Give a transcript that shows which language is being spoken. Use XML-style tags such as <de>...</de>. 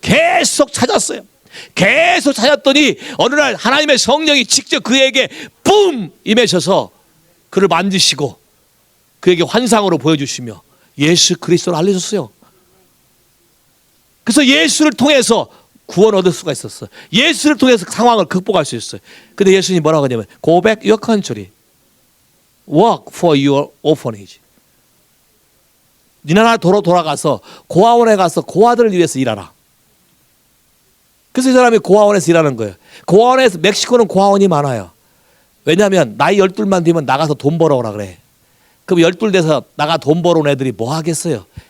<ko>계속 찾았어요. 계속 찾았더니 어느 날 하나님의 성령이 직접 그에게 뿜 임하셔서 그를 만지시고 그에게 환상으로 보여주시며 예수 그리스도를 알려줬어요. 그래서 예수를 통해서 구원 얻을 수가 있었어요. 예수를 통해서 상황을 극복할 수 있어요. 근데 예수님이 뭐라고 하냐면</ko> <en>Go back your country. Work for your orphanage.</en> <ko>네 나라 도로 돌아가서 고아원에 가서 고아들을 위해서 일하라. 그래서 이 사람이 고아원에서 일하는 거예요. 고아원에서 멕시코는 고아원이 많아요. 왜냐하면 나이 12만 되면 나가서 돈 벌어오라 그래. 그럼 12 돼서 나가 돈 벌어온 애들이 뭐 하겠어요?</ko>